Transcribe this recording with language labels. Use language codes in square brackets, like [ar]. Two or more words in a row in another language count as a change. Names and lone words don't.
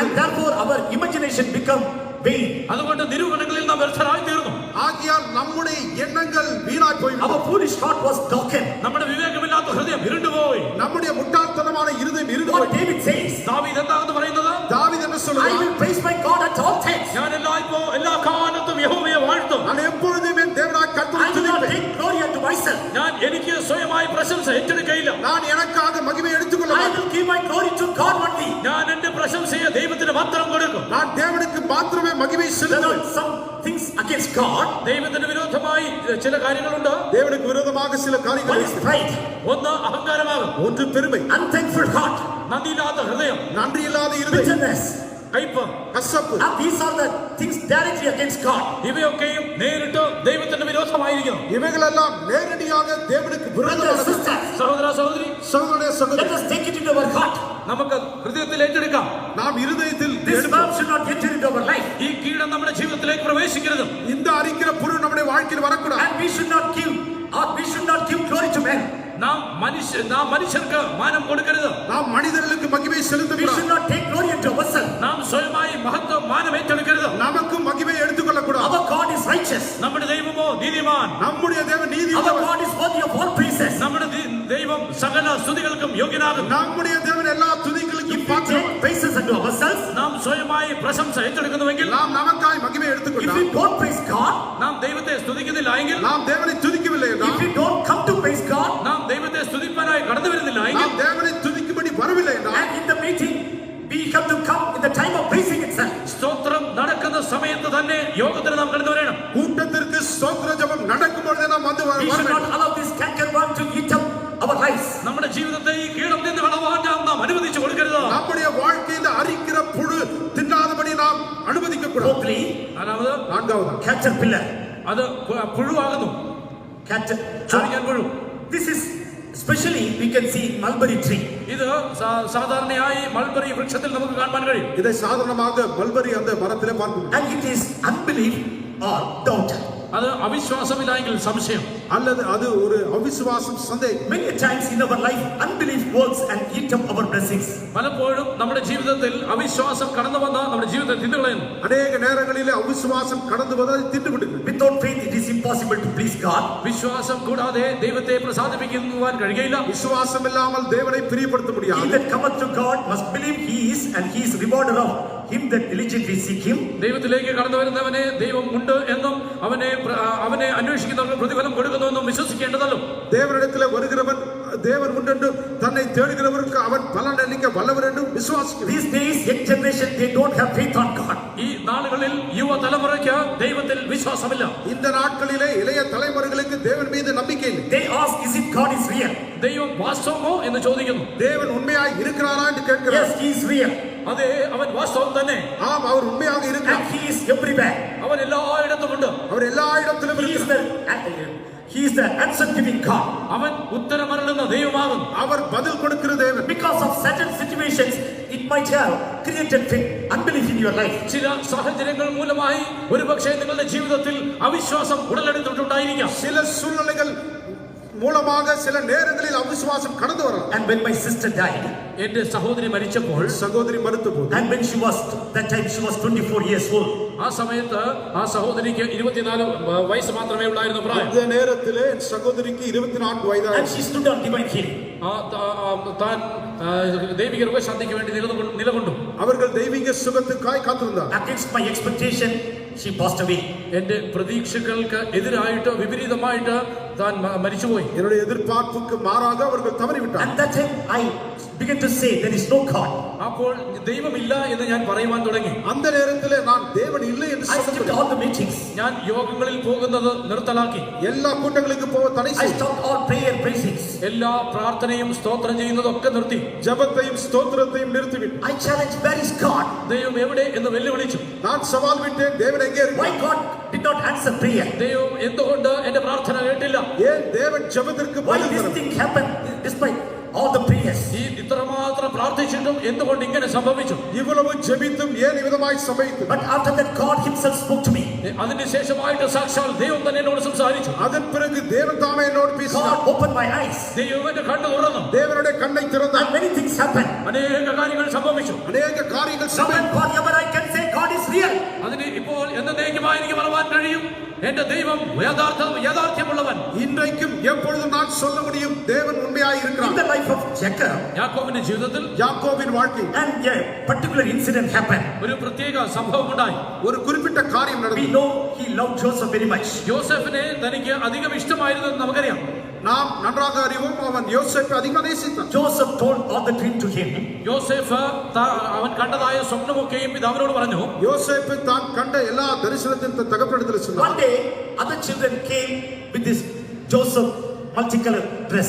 [en] And therefore our imagination become vain. [ml] അതുകൊണ്ട് നിരൂപണങ്ങളിൽ നാം വ്യർത്ഥരായി തീർന്നു. [ta] ஆகியால் நம்முடைய எண்ணங்கள் வீணாய் போய்விட்டது. [en] Our foolish heart was darkened. [ml] നമ്മുടെ വിവേകമില്ലാത്ത ഹൃദയം ഇരുണ്ടുപോയി. [ta] நம்முடைய முட்டாள்தனமான இருதயம் இருண்டு [en] What [ta] போய். [en] David says, [ml] ദാവീദ് എന്താണെന്ന് പറയുന്നത്? [ta] தாவீது என்ன [en] I [ta] சொல்லுகிறார்? [en] will praise my God at all times. [ml] ഞാൻ എല്ലാ കാലത്തും യഹോവയെ വാഴ്ത്തും. [ta] நான் எப்பொழுதும் என் தேவனாய் [en] I [ta] கர்த்தரை [en] will not [ta] துதிப்பேன். [en] take glory unto myself. [ml] ഞാൻ എനിക്ക് സ്വയമായി പ്രശംസ ഏറ്റെടുക്കയില്ല. [ta] நான் எனக்காக மகிமை எடுத்துக்கொள்ள [en] I [ta] மாட்டேன். [en] will give my glory to God only. [ml] ഞാൻ എന്റെ പ്രശംസയെ ദൈവത്തിന് മാത്രം കൊടുക്കും. [ta] நான் தேவனுக்கு மாத்திரமே மகிமை [en] There [ta] செலுத்துவேன். [en] are some things against God. [ml] ദൈവത്തിന് വിരോധമായി ചില കാര്യങ്ങളുണ്ട്. [ta] தேவனுக்கு விரோதமாக சில [en] One [ta] காரியங்கள் [en] is [ta] இருக்கு. [en] pride, [ml] ഒന്ന് അഹങ്കാരമാകും. [ta] ஒன்று பெருமை, [en] unthankful heart, [ml] നന്ദിയില്ലാത്ത ഹൃദയം, [ta] நன்றி இல்லாத இருதயம், [en] bitterness. [ml] കയ്പ്. [ta] கசப்பு. [en] And these are the things directly against God. [ml] ഇവയൊക്കെയും നേരിട്ട് ദൈവത്തിന്റെ വിരോധമായിരിക്കുന്നു. [ta] இவைகளெல்லாம் நேரடியாக தேவனுக்கு [en] Brothers and [ta] விரோதமானது. [en] sisters, [ml] സഹോദര സഹോദരി, [ta] சகோதரனே [en] let [ta] சகோதரி, [en] us take it into our heart. [ml] നമുക്ക് ഹൃദയത്തിൽ ഏറ്റെടുക്കാം. [ta] நாம் இருதயத்தில் [en] This [ta] எடுப்போம். [en] verb should not enter into our life. [ml] ഈ കീടം നമ്മുടെ ജീവിതത്തിലേക്ക് പ്രവേശിക്കരുത്. [ta] இந்த அரிக்கிற புழு நம்முடைய வாழ்க்கையில் வரக்கூடாது. [en] And we should not give glory to men. [ml] നാം മനുഷ്യർക്ക് മാനം കൊടുക്കരുത്. [ta] நாம் மனிதர்களுக்கு மகிமை [en] We should [ta] செலுத்தக்கூடாது. [en] not take glory unto ourselves. [ml] നാം സ്വയമായി മഹത്വം മാനം ഏറ്റെടുക്കരുത്. [ta] நமக்கு மகிமை எடுத்துக்கொள்ளக்கூடாது. [en] Our God is righteous. [ml] നമ്മുടെ ദൈവമോ നീതിമാൻ. [ta] நம்முடைய தேவன் [en] Our [ta] நீதிமான். [en] God is worthy of all praises. [ml] നമ്മുടെ ദൈവം സകല സ്തുതികൾക്കും യോഗ്യനാകുന്നു. [ta] நம்முடைய தேவன் எல்லா [en] If [ta] துதிகளுக்கும் [en] we [ta] பாத்திரம். [en] take praises unto ourselves, [ml] നാം സ്വയമായി പ്രശംസ ഏറ്റെടുക്കുന്നുവെങ്കിൽ, [ta] நாம் நமக்காய் மகிமை [en] if [ta] எடுத்துக்கொண்டால், [en] we don't praise God, [ml] നാം ദൈവത്തെ സ്തുതിക്കുന്നില്ല എങ്കിൽ, [ta] நாம் தேவனை துதிக்கவில்லை என்றால், [en] if we don't come to praise God, [ml] നാം ദൈവത്തെ സ്തുതിപ്പാനായി കടന്നു വരുന്നില്ല എങ്കിൽ, [ta] நாம் தேவனை துதிக்கும்படி வரவில்லை என்றால், [en] and in the meeting we have to come in the time of praising itself. [ml] സ്തോത്രം നടക്കുന്ന സമയത്ത് തന്നെ യോഗത്തിന് നാം കടന്നു വരണം. [ta] கூட்டத்திற்கு ஸ்தோத்திர ஜெபம் நடக்கும் பொழுதே நாம் வந்து வர [en] We should not [ta] வேண்டும். [en] allow this cankerworm to eat up our lives. [ml] നമ്മുടെ ജീവിതത്തെ ഈ കീടം നിന്ന് കളവാൻ നാം അനുവദിച്ചു കൊടുക്കരുത്. [ta] நம்முடைய வாழ்க்கையில் அரிக்கிற புழு தின்னாதபடி நாம் அனுமதிக்க கூடாது. [en] Fourthly, [ml] നാലാമത്, [ta] நான்காவது, [en] caterpillar. [ml] അത് പുഴുവാകുന്നു. ചൊറിയാൻ പുഴു. [en] This is especially we can see in mulberry tree. [ml] ഇത് സാധാരണയായി മൾബറി വൃക്ഷത്തിൽ നമുക്ക് കാണാൻ കഴിയും. [ta] இதை சாதாரணமாக மல்பரி அந்த மரத்திலே பார்க்கிறோம். [en] And it is unbelief or doubt. [ml] അത് അവിശ്വാസമില്ലെങ്കിൽ സംശയം. [ta] அல்லது அது ஒரு அவிசுவாசம், சந்தேகம். [en] Many times in our life, unbelief works and eat up our blessings. [ml] പലപ്പോഴും നമ്മുടെ ജീവിതത്തിൽ അവിശ്വാസം കടന്നു വന്ന് നമ്മുടെ ജീവിതത്തെ തിന്നുകളയുന്നു. [ta] அநேக நேரங்களிலே அவிசுவாசம் கடந்து வந்தால் திட்டுவிடுகிறது. [en] Without faith, it is impossible to please God. [ml] വിശ്വാസം കൂടാതെ ദൈവത്തെ പ്രസാദിപ്പിക്കുവാൻ കഴിയുകയില്ല. [ta] விசுவாசம் இல்லாமல் தேவனை பிரியப்படுத்த [en] He [ta] முடியாது. [en] that cometh to God must believe He is, and He is rewarder of him that diligently seek Him. [ml] ദൈവത്തിലേക്ക് കടന്നു വരുന്നവനെ ദൈവം ഉണ്ട് എന്നും അവനെ അന്വേഷിക്കുന്നവർക്ക് പ്രതിഫലം കൊടുക്കുന്നുവെന്നും വിശ്വസിക്കേണ്ടതല്ലോ. [ta] தேவனிடத்திலே வருகிறவன் தேவன் உண்டென்றும் தன்னை தேடுகிறவருக்கு அவன் பலன் அளிக்க வல்லவர் என்றும் விசுவாசிக்கிறேன். [en] These days, young generation, they don't have faith on God. [ml] ഈ നാളുകളിൽ യുവതലമുറയ്ക്ക് ദൈവത്തിൽ വിശ്വാസമില്ല. [ta] இந்த നാட்களிலே இளைய தலைமுறைகளுக்கு தேவன் மீது நம்பிக்கை இல்லை. [en] They ask, is it God is real? [ml] ദൈവം വാസ്തവമോ എന്ന് ചോദിക്കുന്നു. [ta] தேவன் உண்மையாய் இருக்கிறாரா என்று கேட்கிறார். [en] Yes, He is real. [ml] അതെ, അവൻ വാസ്തവം തന്നെ. [ta] ஆம், அவர் உண்மையாக [en] And [ta] இருக்கிறார். [en] He is everywhere. [ml] അവൻ എല്ലായിടത്തുമുണ്ട്. [ta] அவர் எல்லா இடத்திலும் இருக்கிறார். [en] He is the answer giving God. [ml] അവൻ ഉത്തരമരുളുന്ന ദൈവമാകുന്നു. [ta] அவர் பதில் கொடுக்கிற தேவன். [en] Because of certain situations, it might have created unbelief in your life. [ml] ചില സാഹചര്യങ്ങൾ മൂലമായി ഒരുപക്ഷെ നിങ്ങളുടെ ജീവിതത്തിൽ അവിശ്വാസം ഉടലെടുത്തിട്ടുണ്ടായിരിക്കാം. [ta] சில சூழ்நிலைகள் மூலமாக சில நேரங்களில் அவிசுவாசம் கடந்து வரலாம். [en] And when my sister died, [ml] എന്റെ സഹോദരി മരിച്ചപ്പോൾ, [ta] சகோதரி மரித்தபோது, [en] and when that time she was 24 years old. [ml] ആ സമയത്ത് ആ സഹോദരിക്ക് 24 വയസ്സ് മാത്രമേ ഉണ്ടായിരുന്നു പ്രായം. [ta] அந்த நேரத்திலே என் சகோதரிக்கு 24 [en] And [ta] வயதாயிற்று. [en] she stood on divine healing. [ml] താൻ ദൈവിക രോഗശാന്തിക്ക് വേണ്ടി നിലകൊണ്ടു. [ta] அவர்கள் தெய்வீக சுகத்துக்காய் காத்திருந்தார். [en] Against my expectation, she passed away. [ml] എന്റെ പ്രതീക്ഷകൾക്ക് എതിരായിട്ട് വിപരീതമായിട്ട് താൻ മരിച്ചുപോയി. [ta] என்னுடைய எதிர்பார்ப்புக்கு மாறாக அவர்கள் தவறிவிட்டார்கள். [en] And that time I began to say there is no God. [ml] അപ്പോൾ ദൈവമില്ല എന്ന് ഞാൻ പറയുവാൻ തുടങ്ങി. [ta] அந்த நேரத்திலே நான் தேவன் இல்லை என்று [en] I skipped all the meetings. [ml] ഞാൻ യോഗങ്ങളിൽ പോകുന്നത് നിർത്തലാക്കി. [ta] எல்லா கூட்டங்களுக்கும் போக தடை [en] I [ta] செய்தேன். [en] stopped all prayer praisings. [ml] എല്ലാ പ്രാർത്ഥനയും സ്തോത്രം ചെയ്യുന്നതൊക്കെ നിർത്തി. [ta] ஜெபத்தையும் ஸ்தோத்திரத்தையும் நிறுத்திவிட்டேன். [en] I challenged, where is God? [ml] ദൈവം എവിടെ എന്ന് വെല്ലുവിളിച്ചു. [ta] நான் சவால் விட்டேன், தேவன் எங்கே இருக்கிறார்? [en] Why God did not answer prayer? [ml] ദൈവം എന്തുകൊണ്ട് എന്റെ പ്രാർത്ഥന കേട്ടില്ല? [ta] ஏன் தேவன் ஜெபத்திற்கு [en] Why [ta] பதில் [en] this [ta] தரவில்லை? [en] thing happened despite all the prayers? [ml] ഈ ഇത്രമാത്രം പ്രാർത്ഥിച്ചിട്ടും എന്തുകൊണ്ട് ഇങ്ങനെ സംഭവിച്ചു? [ta] இவ்வளவு ஜெபித்தும் ஏன் விதமாய் சம்பவித்தது? [en] But after that God himself spoke to me. [ml] അതിന് ശേഷമായിട്ട് സാക്ഷാൽ ദൈവം തന്നെ എന്നോട് സംസാരിച്ചു. [ta] அதன் பிறகு தேவன் தாமே என்னோடு பேசினார். [en] God opened my eyes. [ml] ദൈവം എന്റെ കണ്ണ് തുറന്നു. [ta] தேவனுடைய கண்ணை திறந்தார். [en] And many things happened. [ml] അനേക കാര്യങ്ങൾ സംഭവിച്ചു. [ta] அநேக காரியங்கள் [en] Now and [ta] சம்பவித்தது. [en] forever I can say God is real. [ml] അതിന് ഇപ്പോൾ എന്നേക്കുമായി എനിക്ക് പറയാൻ കഴിയും, എന്റെ ദൈവം യാഥാർത്ഥ്യമുള്ളവൻ. [ta] இன்றைக்கும் எப்பொழுதும் நான் சொல்ல முடியும், தேவன் உண்மையாய் [en] In [ta] இருக்கிறார். [en] the life of Jacob, [ml] യാക്കോബിന്റെ ജീവിതത്തിൽ [ta] யாக்கோபின் வாழ்க்கை [en] and a particular incident happened. [ml] ഒരു പ്രത്യേക സംഭവം ഉണ്ടായി. [ta] ஒரு குறிப்பிட்ட காரியம் [en] We [ta] நடந்தது. [en] know he loved Joseph very much. [ml] യോസെഫിനെ തനിക്ക് അധികം ഇഷ്ടമായിരുന്നു എന്ന് നമുക്കറിയാം. [ta] நாம் நன்றாக அறிவோம், அவன் யோசேப்பை அதிகம் நேசித்தான். [en] Joseph told all the dream to him. [ml] യോസെഫ് അവൻ കണ്ടതായ സ്വപ്നമൊക്കെയും പിതാവിനോട് പറഞ്ഞു. [ta] யோசேப்பு தான் கண்ட எல்லா தரிசனத்தையும் தன் தகப்பனிடத்தில் சொன்னார். [en] One day, other children came with this Joseph multicolored dress.